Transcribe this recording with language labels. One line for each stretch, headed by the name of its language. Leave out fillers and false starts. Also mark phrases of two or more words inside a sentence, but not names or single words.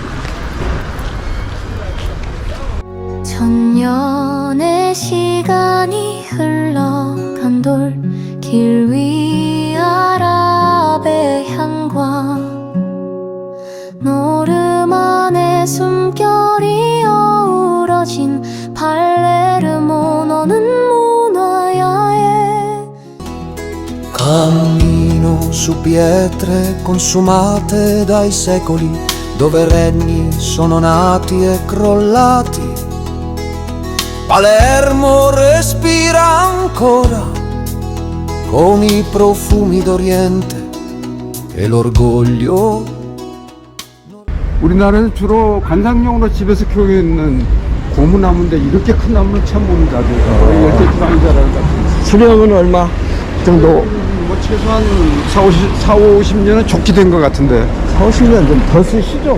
Korean: 천년의 시간이 흘러간 돌길 위 아랍의 향과 노르만의 숨결이 어우러진 팔레르모, 너는 문화야에.
Italian: Cammino su pietre consumate dai secoli, dove regni sono nati e crollati. Palermo respira ancora con i profumi d'Oriente e l'orgoglio.
Korean: 우리나라에서 주로 관상용으로 집에서 키우고 있는 고무나무인데 이렇게 큰 나무는 처음 봅니다. 열대 지방인 줄 알았는데. 수령은 얼마 정도? 뭐 최소한 4, 50년은 좋게 된 것 같은데. 4, 50년 좀 더 쓰시죠.